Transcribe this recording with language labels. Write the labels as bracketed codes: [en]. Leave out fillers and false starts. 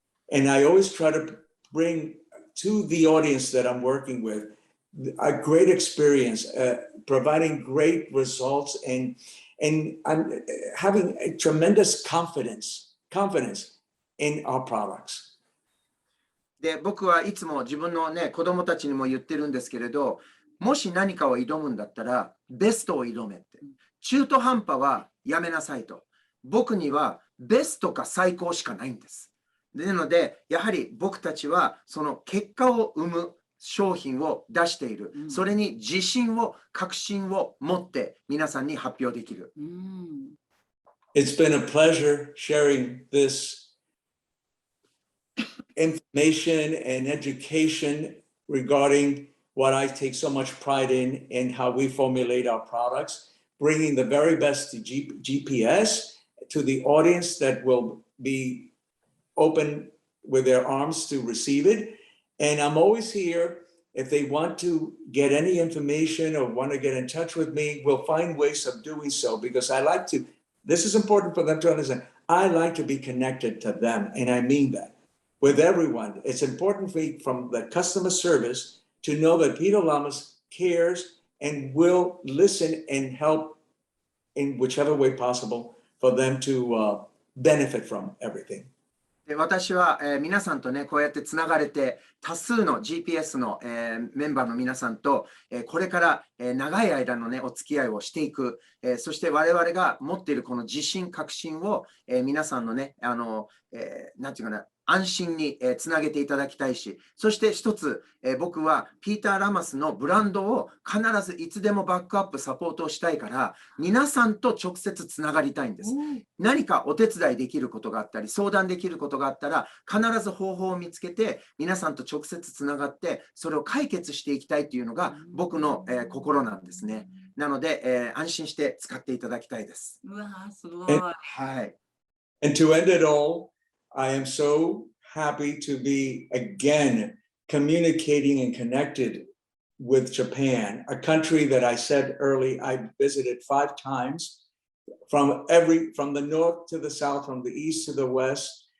[en] And I always try to bring to the audience that I'm working with a great experience, providing great results, and I'm having a tremendous confidence in our products. [ja] で、僕はいつも自分のね、子供たちにも言ってるんですけれど、もし何かを挑むんだったら、ベストを挑めって。中途半端はやめなさいと。僕にはベストか最高しかないんです。なので、やはり僕たちはその結果を生む商品を出している。それに自信を、確信を持って皆さんに発表できる。 It's been a pleasure sharing this information and education regarding what I take so much pride in and how we formulate our products, bringing the very best to GPS to the audience that will be open with their arms to receive it. And I'm always here. If they want to get any information or want to get in touch with me, we'll find ways of doing so, because I like to, this is important for them to understand, I like to be connected to them, and I mean that. With everyone, it's important for me, from the customer service, to know that Peter Lamas cares and will listen and help in whichever way possible for them to benefit from everything. で私は、皆さんとね、こうやってつながれて、多数の GPS の、メンバーの皆さんと、これから、長い間のね、お付き合いをしていく、そして我々が持っているこの自信、確信を、皆さんのね、なんていうかな、安心につなげていただきたいし、そして一つ、僕はピーター・ラマスのブランドを必ずいつでもバックアップ、サポートをしたいから、皆さんと直接つながりたいんです。何かお手伝いできることがあったり、相談できることがあったら、必ず方法を見つけて、皆さんと直接つながって、それを解決していきたいというのが僕の、心なんですね。なので、安心して使っていただきたいです。うわー、すごい。はい。 [en] And to end it all, I am so happy to be again communicating and connected with Japan, a country that I said early I visited 5 times from the north to the south, from the east to the west.